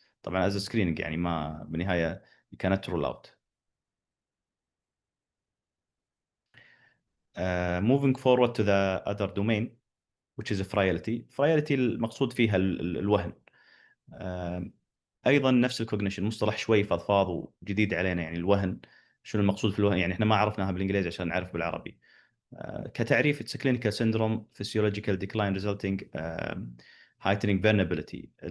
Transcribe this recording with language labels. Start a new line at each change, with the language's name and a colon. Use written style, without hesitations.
English: طبعا as a screening
Arabic: يعني ما بالنهاية
English: you cannot rule out. Moving forward to the other domain which is frailty.
Arabic: Frailty المقصود فيها الوهن. ايضا نفس الكوجنيشن مصطلح شوي فضفاض وجديد علينا. يعني الوهن شنو المقصود في الوهن؟ يعني احنا ما عرفناها بالانجليزي عشان نعرف بالعربي.
English: كتعريف it's a clinical syndrome physiological decline resulting heightening vulnerability.